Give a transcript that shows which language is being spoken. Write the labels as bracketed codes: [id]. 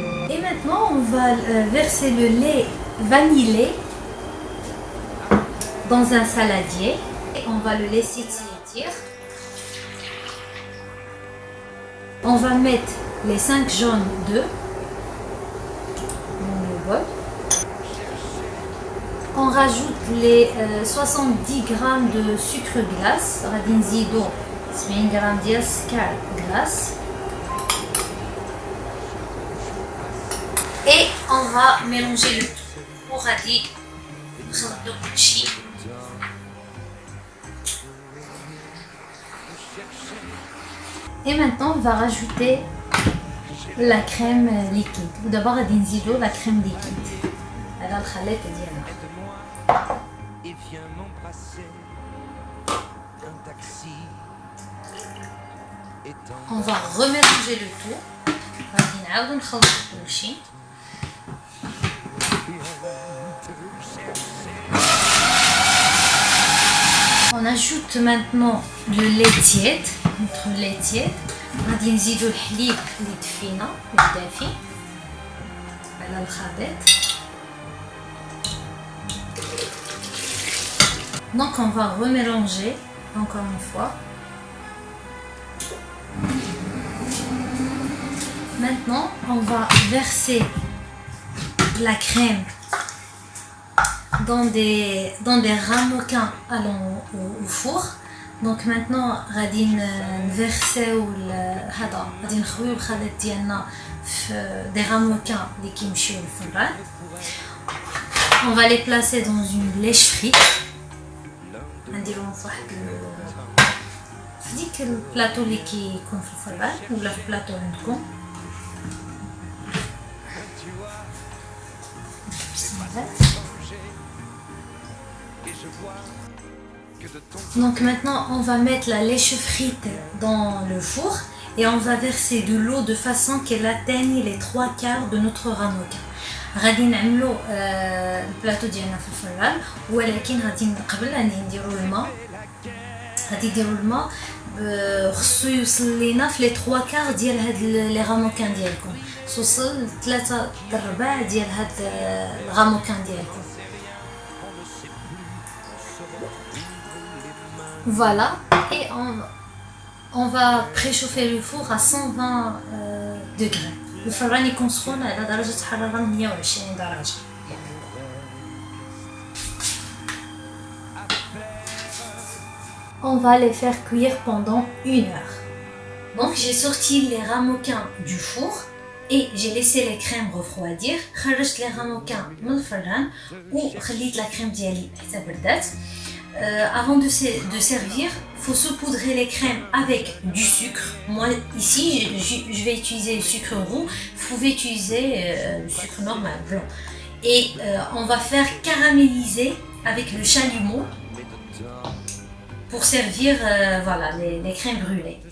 [fr] Et maintenant, on va verser le lait vanillé dans un saladier et on va le laisser tiédir. On va mettre les 5 jaunes d'œufs dans le bol. On rajoute les 70 grammes de sucre glace. [ar] غادي نزيدو 70 غرام ديال السكر glace. [fr] Et on va mélanger le tout. وغادي نخلطو كلشي. Et maintenant, on va rajouter la crème liquide. D'abord, on va nzido la crème liquide. على الخليط ديالها. On va remélanger le tout. [ar] غادي نعاودو نخلطو كلشي. [fr] On ajoute maintenant le lait tiède, notre lait tiède. [ar] غادي نزيدو الحليب اللي دفينا الدافي على الخليط. [fr] Donc on va remélanger encore une fois. Maintenant, on va verser la crème dans des ramequins allant au four. [ar] Donc maintenant, غادي نفرسيو هذا غادي نخويو الخليط ديالنا في des ramequins اللي كيمشيو للفران. [fr] On va les placer dans une lèche frite. [ar] نديروهم في واحد في ديك البلاطو اللي كيكون في الفران ولا في البلاطو عندكم. [fr] Donc maintenant on va mettre la lèche frite dans le four et on va verser de l'eau de façon qu'elle atteigne les 3/4 de notre ramequin. [ar] غادي نعملو البلاطو ديالنا في الفران ولكن غادي قبل غادي نديرو الماء. غادي نديرو الماء خصو يوصل لينا في لي 3/4 ديال هاد لي راموكان ديالكم. توصل 3/4 ديال هاد الراموكان ديالكم. [fr] Voilà, et on va préchauffer le four à 120 degrés. [ar] الفران يكون سخون على درجة حرارة 120 درجة. [fr] On va les faire cuire pendant 1 heure. Donc j'ai sorti les ramequins du four et j'ai laissé les crèmes refroidir. [ar] خرجت les ramequins من الفران وخليت la crème ديالي حتى بردات. [fr] Avant de servir, il faut saupoudrer les crèmes avec du sucre. Moi ici, je vais utiliser le sucre roux. Vous pouvez utiliser le sucre normal, blanc. Et on va faire caraméliser avec le chalumeau pour servir voilà, les crèmes brûlées.